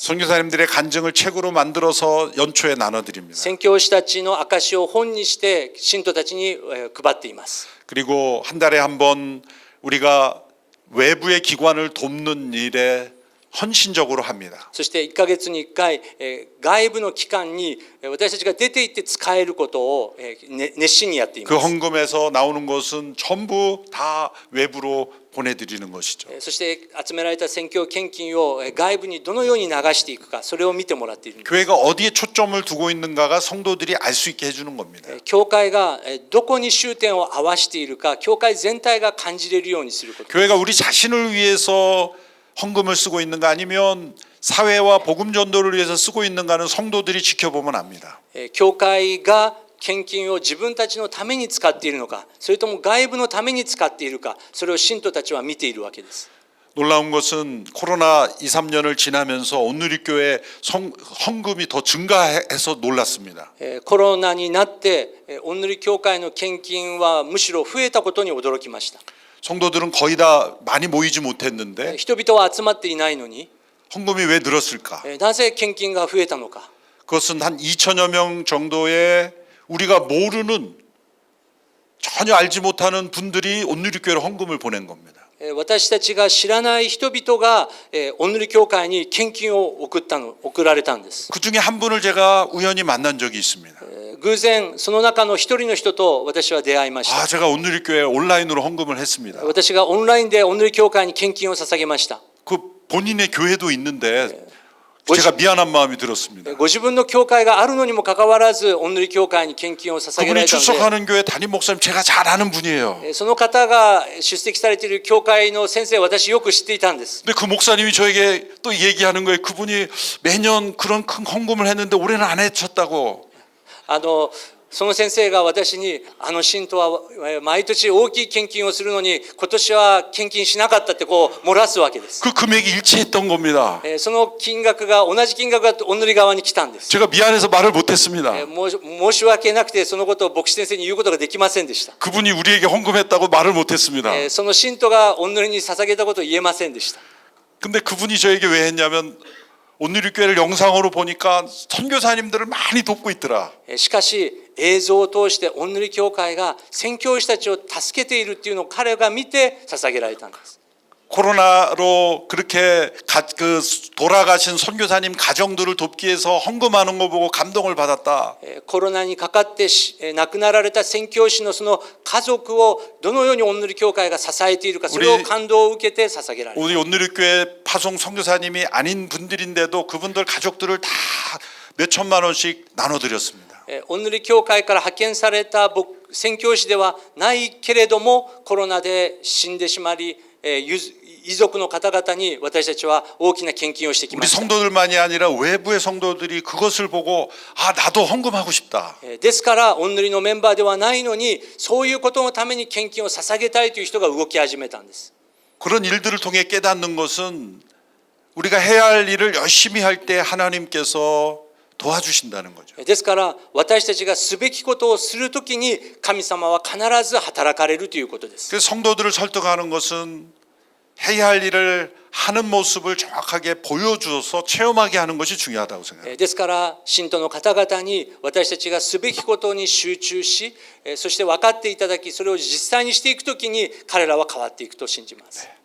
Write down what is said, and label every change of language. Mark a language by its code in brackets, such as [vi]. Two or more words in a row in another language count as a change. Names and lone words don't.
[ko] 선교사님들의 간증을 책으로 만들어서 연초에 나눠드립니다. [ja] 宣教師たちの証を本にして信徒たちに配っています。 [ko] 그리고 한 달에 한 번 우리가 외부의 기관을 돕는 일에 헌신적으로 합니다. [ja] そして1ヶ月に1回外部の機関に私たちが出て行って使えることを熱心にやっていま [ko] 그 [ja] す。 [ko] 헌금에서 나오는 것은 전부 다 외부로 보내드리는 것이죠. [ja] そして集められた宣教献金を外部にどのように流していくか、それを見てもらっているんです。 [ko] 교회가 어디에 초점을 두고 있는가가 성도들이 알 수 있게 해주는 겁니다. [ja] 教会がどこに終点を合わせているか、教会全体が感じれるようにすること。 [ko] 교회가 우리 자신을 위해서 헌금을 쓰고 있는가 아니면 사회와 복음 전도를 위해서 쓰고 있는가는 성도들이 지켜보면 압니다. [ja] 教会が献金を自分たちのために使っているのか、それとも外部のために使っているか、それを信徒たちは見ているわけです。 [ko] 놀라운 것은 코로나 2, 3년을 지나면서 온누리교회 헌금이 더 증가해서 놀랐습니다. [ja] コロナになって御塗教会の献金はむしろ増えたことに驚きました。 [ko] 성도들은 거의 다 많이 모이지 못했는데 [ja] 人々は集まっていないのに [ko] 헌금이 왜 늘었을까? [ja] なぜ献金が増えたのか。 [ko] 그것은 한 2천여 명 정도의 우리가 모르는 전혀 알지 못하는 분들이 온누리교회로 헌금을 보낸 겁니다. [ja] 私たちが知らない人々が御塗教会に献金を送られたんです。 [ko] 그 중에 한 분을 제가 우연히 만난 적이 있습니다. [ja] 偶然その中の一人の人と私は出会いました。 [ko] 제가 온누리교회 온라인으로 헌금을 했습니다. [ja] 私がオンラインで御塗教会に献金を捧げました。 [ko] 본인의 교회도 있는데 제가 미안한 마음이 들었습니다. [ja] ご自分の教会があるのにもかかわらず、御塗教会に献金を捧げら [ko] 그분이 [ja] れたので、 [ko] 출석하는 교회 담임 목사님 제가 잘 아는 분이에요. [ja] その方が出席されている教会の先生、私よく知っていたんです。 [ko] 근데 그 목사님이 저에게 또 얘기하는 거예요. 그분이 매년 그런 큰 헌금을 했는데 올해는 안 해쳤다고. [ja] その先生が私に、信徒は毎年大きい献金をするのに、今年は献金しなかったってこう漏らすわけです。 [ko] 그 금액이 일치했던 겁니다. [ja] その金額が、同じ金額が御塗側に来たんです。 [ko] 제가 미안해서 말을 못했습니다. [ja] 申し訳なくて、そのことを牧師先生に言うことができませんでした。 [ko] 그분이 우리에게 헌금했다고 말을 못했습니다. [ja] その信徒が御塗に捧げたことを言えませんでした。 [ko] 근데 그분이 저에게 왜 했냐면 온누리교회를 영상으로 보니까 선교사님들을 많이 돕고 있더라. [ja] しかし映像を通して御塗教会が宣教師たちを助けているっていうのを彼が見て捧げられたんです。 [ko] 코로나로 그렇게 돌아가신 선교사님 가정들을 돕기 위해서 헌금하는 거 보고 감동을 받았다. [ja] コロナにかかって亡くなられた宣教師のその家族をどのように御塗教会が支えているか、それを感動を受けて捧げられた。 [ko] 우리 온누리교회 파송 선교사님이 아닌 분들인데도 그분들 가족들을 다 몇 천만 원씩 나눠드렸습니다. [ja] 御塗教会から派遣された宣教師ではないけれども、コロナで死んでしまい、遺族の方々に私たちは大きな献金をしてきま [ko] 우리 [ja] した。 [ko] 성도들만이 아니라 외부의 성도들이 그것을 보고 아 나도 헌금하고 싶다. [ja] ですから御塗のメンバーではないのに、そういうことのために献金を捧げたいという人が動き始めたんです。 [ko] 그런 일들을 통해 깨닫는 것은 우리가 해야 할 일을 열심히 할 때 하나님께서 도와주신다는 거죠. [ja] ですから私たちがすべきことをするときに神様は必ず働かれるということです。 [ko] 그래서 성도들을 설득하는 것은 해야 할 일을 하는 모습을 정확하게 보여주어서 체험하게 하는 것이 중요하다고 생각합니다. [ja] ですから信徒の方々に私たちがすべきことに集中し、そして分かっていただき、それを実際にしていくときに彼らは変わっていくと信じます。